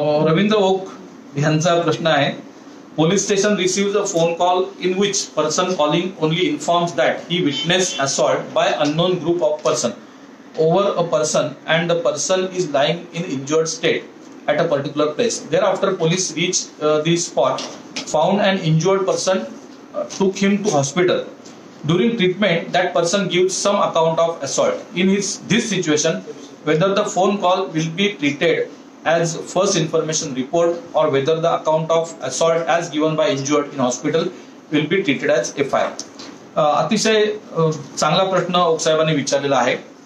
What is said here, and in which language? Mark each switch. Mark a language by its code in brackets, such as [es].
[mr] Ravindra okay यांचा प्रश्न आहे, [en] Police station receives a phone call in which person calling only informs that he witness assault by unknown group of person over a person and the person is lying in injured state at a particular place. Thereafter, police reached the spot, found an injured person, took him to hospital. During treatment, that person gives some account of assault. In this situation, whether the phone call will be treated as first information report or whether the account of assault as given by injured in hospital will be treated as FIR. [mr] अतिशय चांगला प्रश्न ओकसाहेबांनी विचारलेला आहे.